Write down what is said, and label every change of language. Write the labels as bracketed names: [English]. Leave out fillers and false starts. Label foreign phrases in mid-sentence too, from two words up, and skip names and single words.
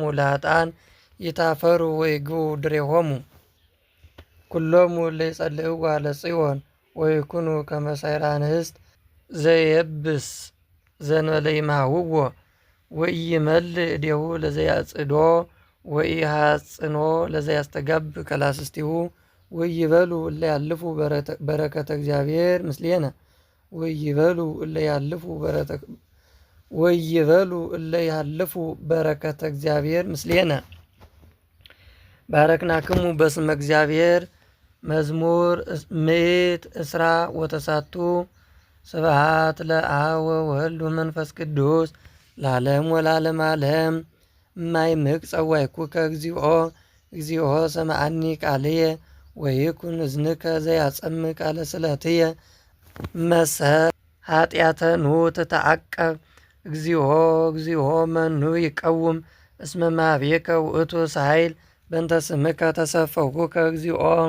[Geez] ለኃጥአን ይታፈሩ ወይግቡ ድሬሆሙ። ኩሎሙ እለ ይጸልእዋ ለጽዮን ወይኩኑ ከመ ሰይረ አንስት ዘየብስ ዘእንበለይማውዎ ወኢይመልእ እዴሁ ለዘያጽድሖ ወኢሐጽንሖ ለዘያስተጋብ ከላስስቲሁ። ወይበሉ እለ ያልፉ በረከተ እግዚአብሔር ምስሌነ ወይበሉ እለ ያልፉ በረከተ እግዚአብሔር ምስሌነ ባረክናክሙ በስመ እግዚአብሔር። መዝሙር ምዕት እስራ ወተሳቱ ስብሐት ለአብ ወወልድ ወመንፈስ ቅዱስ ለዓለም ወላለም ዓለም። እማይምቅ ጸዋዕኩከ እግዚኦ እግዚኦ ሰምዓኒ ቃልየ ወይኩን እዝንከ ዘያጸምዕ ቃለ ስእለትየ። መሰል ኃጢአተኑ ትተዓቀብ እግዚኦ እግዚኦ መኑ ይቀውም እስመ ማኅቤከ ውእቱ ሳይል በእንተ ስምከ ተሰፈውኩከ እግዚኦ።